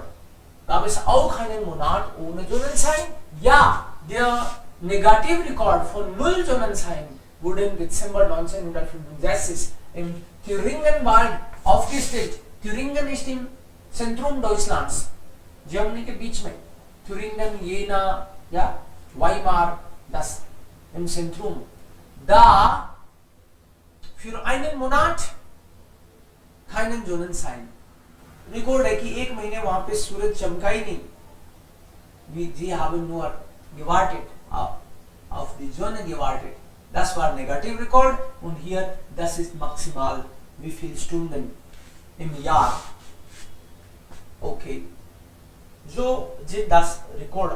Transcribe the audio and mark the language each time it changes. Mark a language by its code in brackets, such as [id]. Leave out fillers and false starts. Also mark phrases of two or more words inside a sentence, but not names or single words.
[de] Gab es auch einen Monat ohne Sonnenschein? Ja, der Negativrekord von 0 Sonnenschein wurde im Dezember 1965 im Thüringenwald aufgestellt. Thüringen ist im Zentrum Deutschlands, Germany [hi] के बीच में. [de] Thüringen, Jena, ja, Weimar, das im Zentrum. Da für einen Monat keinen Sonnenschein. [hi] Rekord है कि 1 महीने वहां पे सूरज चमका ही नहीं. [de] Sie haben nur gewartet, auf die Sonne gewartet. Das war Negativrekord und hier, das ist maximal wie viele Stunden im Jahr. Okay. So sind das Rekord.